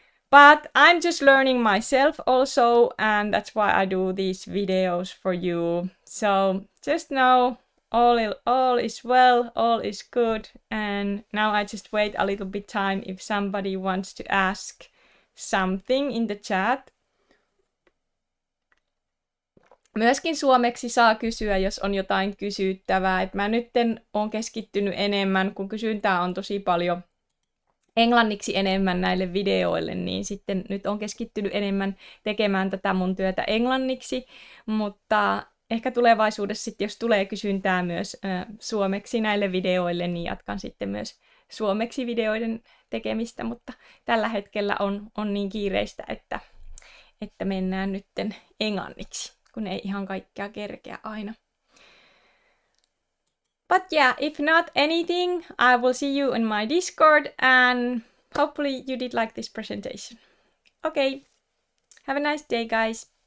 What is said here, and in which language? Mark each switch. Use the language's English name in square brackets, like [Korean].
[English] But I'm just learning myself also, and that's why I do these videos for you. So just know all is well, all is good, and now I just wait a little bit time if somebody wants to ask something in the chat. [Finnish] Myöskin suomeksi saa kysyä, jos on jotain kysyttävää. Et mä nytten olen keskittynyt enemmän, kun kysyntää on tosi paljon englanniksi enemmän näille videoille, niin sitten nyt on keskittynyt enemmän tekemään tätä mun työtä englanniksi. Mutta ehkä tulevaisuudessa sitten, jos tulee kysyntää myös suomeksi näille videoille, niin jatkan sitten myös suomeksi videoiden tekemistä. Mutta tällä hetkellä on niin kiireistä, että mennään nytten englanniksi, kun ei ihan kaikkea kerkeä aina. [English] But yeah, if not anything, I will see you in my Discord, and hopefully you did like this presentation. Okay, have a nice day, guys.